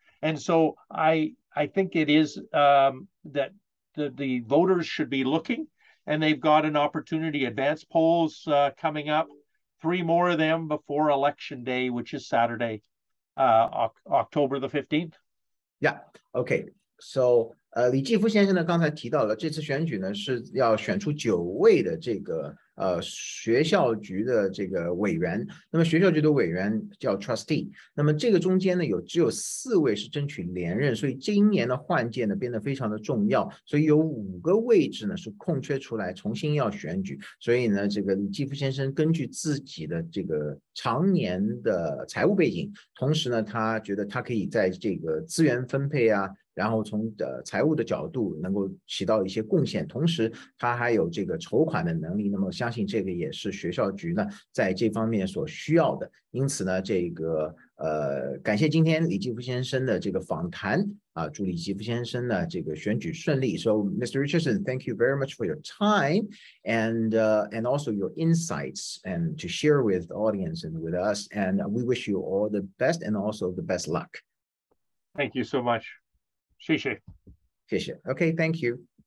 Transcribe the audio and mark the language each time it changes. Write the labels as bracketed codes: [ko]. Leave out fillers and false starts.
[en] And so I think it is that the voters should be looking, and they've got an opportunity. Advance polls coming up, 3 more of them before Election Day, which is Saturday, October the 15th. Yeah. Okay. [zh] So 李继富先生呢，刚才提到了这次选举呢是要选出9位的这个学校局的这个委员，那么学校局的委员叫 trustee， 那么这个中间呢只有4位是争取连任，所以今年的换届呢变得非常的重要，所以有5个位置呢是空缺出来，重新要选举，所以呢这个李继富先生根据自己的这个常年的财务背景，同时呢他觉得他可以在这个资源分配啊，然后从财务的角度能够起到一些贡献，同时他还有这个筹款的能力，那么相信这个也是学校局呢在这方面所需要的。因此呢，这个感谢今天李继富先生的这个访谈啊，祝李继富先生呢这个选举顺利。 [en] So Mr. Richardson, thank you very much for your time and also your insights and to share with the audience and with us. And we wish you all the best and also the best luck. Thank you so much. 谢谢。谢谢。Okay, thank you.